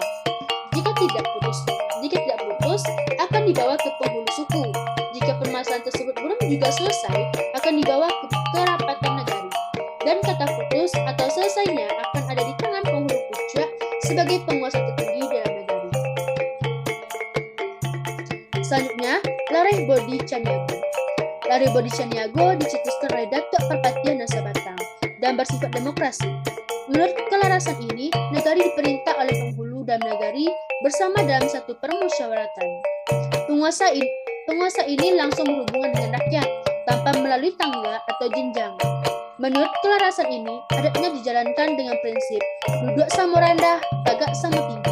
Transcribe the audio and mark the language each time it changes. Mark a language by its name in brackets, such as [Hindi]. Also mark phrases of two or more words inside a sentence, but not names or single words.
[Indonesian] Jika tidak putus, akan dibawa ke penghulu suku. Jika permasalahan tersebut belum juga selesai, akan dibawa ke rapatan negari. Dan kata putus atau selesainya akan ada di tangan penghulu puncak sebagai penguasa tertinggi dalam negari. Selanjutnya, Lareh Bodi Caniago. Lareh Bodi Caniago dicetuskan oleh Datuk Perpatian Nasabatang dan bersifat demokrasi. Menurut kelarasan ini, negari diperintah oleh penghulu dan negari bersama dalam satu permusyawaratan. Penguasa ini langsung berhubungan dengan rakyat tanpa melalui tangga atau jenjang. Menurut kelarasan ini, adatnya dijalankan dengan prinsip duduk sama rendah, tagak sama tinggi.